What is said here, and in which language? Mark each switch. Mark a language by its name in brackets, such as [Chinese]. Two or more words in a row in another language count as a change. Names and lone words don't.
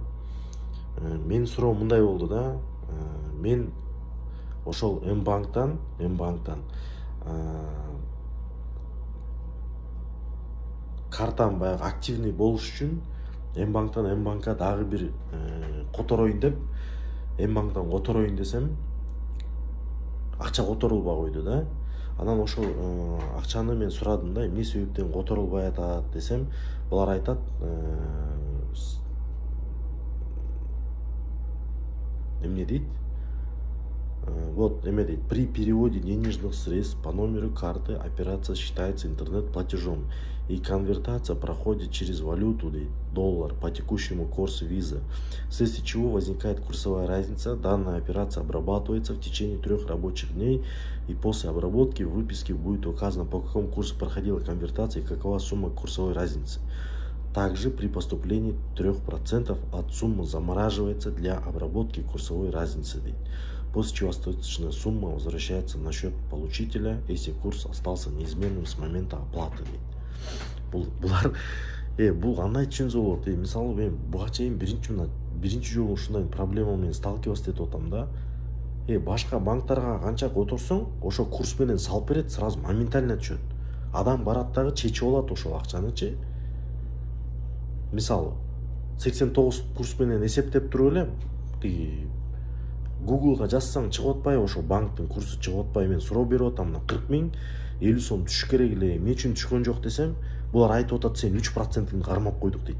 [Kyrgyz] Мен суроо мындай болду да. Мен ошол Мбанктан картам баягы активный болуш үчүн Мбанктан Мбанкка дагы бир котороюн деп, Мбанктан котороюн десем, акча которулбай койду да. Анан ошол акчаны мен сурадым да, эмне себептен которулбай атат десем, булар айтат, эмне дейт? Вот, эме дейт: [Russian] при переводе денежных средств по номеру карты операция считается интернет-платежом, и конвертация проходит через валюту, доллар, по текущему курсу виза, вследствие чего возникает курсовая разница. Данная операция обрабатывается в течение 3 рабочих дней, и после обработки в выписке будет указано, по какому курсу проходила конвертация и какова сумма курсовой разницы. Также при поступлении 3% от суммы замораживается для обработки курсовой разницы, после чего остаточная сумма возвращается на счет получителя, если курс остался неизменным с момента оплаты. [Kyrgyz] Булар бул кандай түшүнсө болот? Мисалы мен буга чейин биринчи жолу ушундай проблема менен сталкиваться этип атам да. Башка банктарга канча которсоң, ошо курс менен салып берет, [Russian] сразу моментально [Kyrgyz] түшөт. Адам барат дагы чечип алат ошол акчанычы. Мисалы 89 курс менен эсептеп туруп эле Google'га жазсаң чыгып атпай, ошо банктын курсу чыгып атпай, мен суроо берип атам, 40.050 сом түшүш керек эле, эмне үчүн түшкөн жок десем, булар айтып атат, сен 3%-ын кармап койдук дейт.